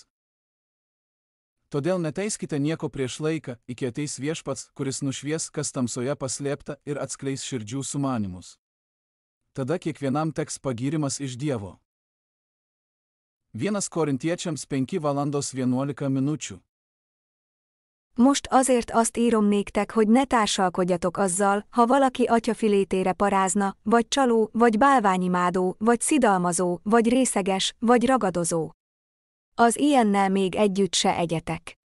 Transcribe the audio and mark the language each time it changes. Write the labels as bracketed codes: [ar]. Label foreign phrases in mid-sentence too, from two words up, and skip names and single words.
[lt] Todėl neteiskite nieko prieš laiką, iki ateis viešpats, kuris nušvies, kas tamsoje paslėpta ir atskleis širdžių sumanymus. Tada kiekvienam teks pagyrimas iš Dievo. 1 Korintiečiams 5:11. [hu] Most azért azt írom néktek, hogy ne társalkodjatok azzal, ha valaki atyafilétére parázna, vagy csaló, vagy bálványimádó, vagy szidalmazó, vagy részeges, vagy ragadozó. Az ilyennel még együtt se egyetek.